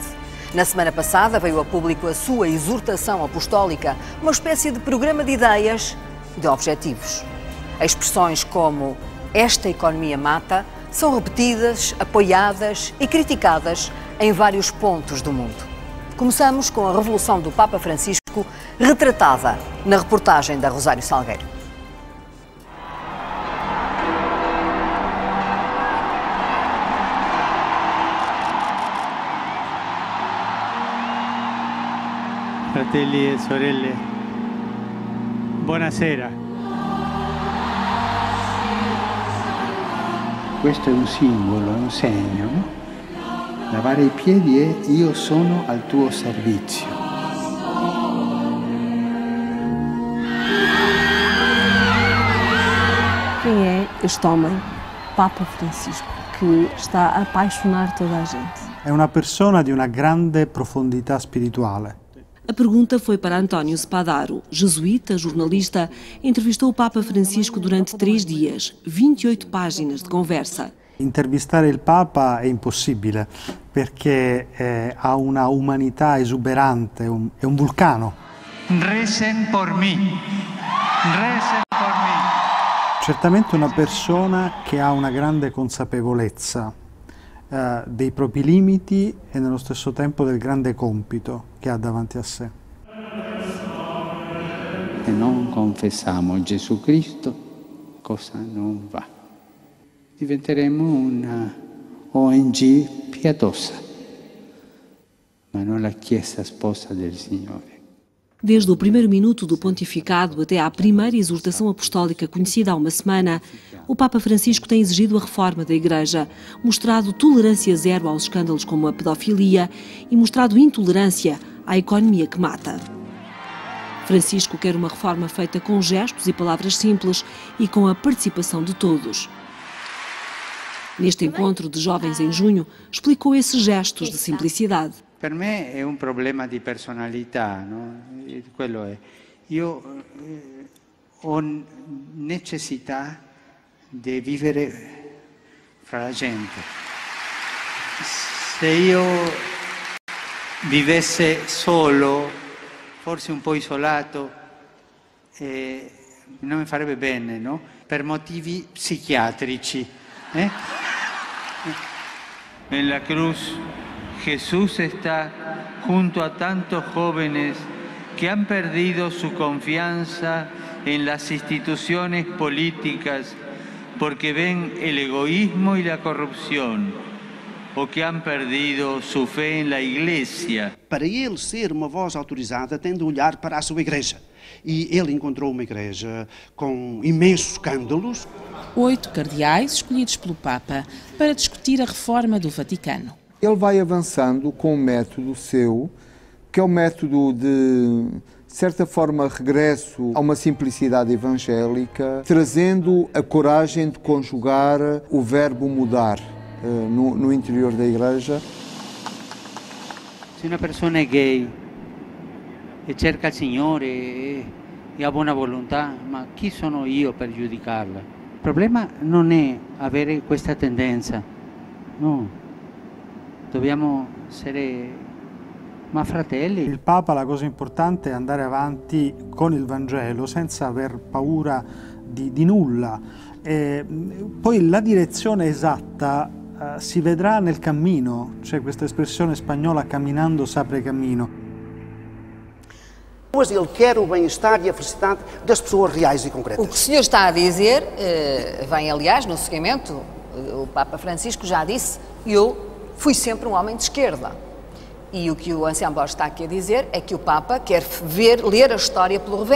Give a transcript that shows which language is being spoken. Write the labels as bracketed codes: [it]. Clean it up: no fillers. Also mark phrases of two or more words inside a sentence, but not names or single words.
[pt] Na semana passada veio a público a sua exortação apostólica, uma espécie de programa de ideias, de objetivos. Expressões como "esta economia mata" são repetidas, apoiadas e criticadas em vários pontos do mundo. Começamos com a revolução do Papa Francisco, retratada na reportagem da Rosário Salgueiro. [it] Fratelli e sorelle, buonasera. Questo è un simbolo, è un segno, no? Lavare i piedi è io sono al tuo servizio. [pt] Quem é este homem, Papa Francisco, que está a apaixonar toda a gente? [it] È una persona di una grande profondità spirituale. [pt] A pergunta foi para António Spadaro, jesuíta, jornalista, entrevistou o Papa Francisco durante 3 dias, 28 páginas de conversa. [it] Intervistare il Papa è impossibile perché ha una umanità esuberante, è un vulcano. [es] Recen por mí. Recen por mí. [it] Certamente una persona che ha una grande consapevolezza dei propri limiti e nello stesso tempo del grande compito che ha davanti a sé. Se non confessiamo Gesù Cristo, cosa non va? Diventeremo una ONG pietosa, ma non la Chiesa sposa del Signore. [pt] Desde o primeiro minuto do pontificado até à primeira exortação apostólica conhecida há uma semana, o Papa Francisco tem exigido a reforma da Igreja, mostrado tolerância zero aos escândalos como a pedofilia e mostrado intolerância à economia que mata. Francisco quer uma reforma feita com gestos e palavras simples e com a participação de todos. Neste encontro de jovens em junho, explicou esses gestos de simplicidade. [it] Per me è un problema di personalità, no? Quello è. Io ho necessità di vivere fra la gente. Se io vivesse solo, forse un po' isolato, non mi farebbe bene, no? Per motivi psichiatrici. [es] En la cruz Jesús está junto a tantos jóvenes que han perdido su confianza en las instituciones políticas porque ven el egoísmo y la corrupción, o que han perdido su fe en la Iglesia. [pt] Para ele ser uma voz autorizada, tem de olhar para a sua igreja. E ele encontrou uma igreja com imensos escândalos. 8 cardeais escolhidos pelo Papa para discutir a reforma do Vaticano. Ele vai avançando com um método seu, que é o método de certa forma, regresso a uma simplicidade evangélica, trazendo a coragem de conjugar o verbo mudar no interior da Igreja. Se uma pessoa é gay [it] e cerca il Signore e ha buona volontà, ma chi sono io per giudicarla? Il problema non è avere questa tendenza, no. Dobbiamo essere ma fratelli. Il Papa, la cosa importante è andare avanti con il Vangelo senza aver paura di nulla. Poi la direzione esatta si vedrà nel cammino, c'è questa espressione spagnola "caminando s'apre cammino". [pt] Mas ele quer o bem-estar e a felicidade das pessoas reais e concretas. O que o senhor está a dizer vem, aliás, no seguimento. O Papa Francisco já disse: eu fui sempre um homem de esquerda. E o que o Ancião Borges está aqui a dizer é que o Papa quer ler a história pelo reverso.